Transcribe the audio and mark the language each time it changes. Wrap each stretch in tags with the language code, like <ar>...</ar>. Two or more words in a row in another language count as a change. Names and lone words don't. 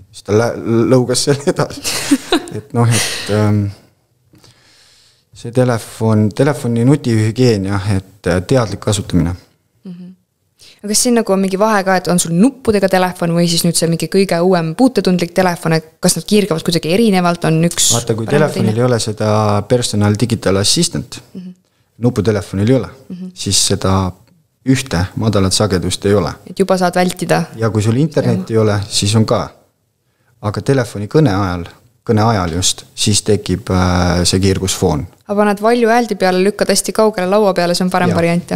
<et>Siis ta lõugas selle edasi. et see telefoni nutihügieen, et teadlik kasutamine. Aga kas siin nagu on mingi vahe ka, et on sul nuppudega telefon või siis nüüd see mingi kõige uuem puutetundlik telefon, et kas nad kiirgavad kuidagi erinevalt, on üks... Vaata, kui telefonil ei ole seda</et> <en>personal digital assistant,</en> <et>nuputelefonil ei ole, siis seda ühte madalat sagedust ei ole. Et juba saad vältida. Ja kui sul internet ei ole, siis on ka. Aga telefoni kõne ajal just, siis tekib see kiirgusfoon. Aga paned valju hääldi peale, lükkad hästi kaugele laua peale, see on parem variant.</et>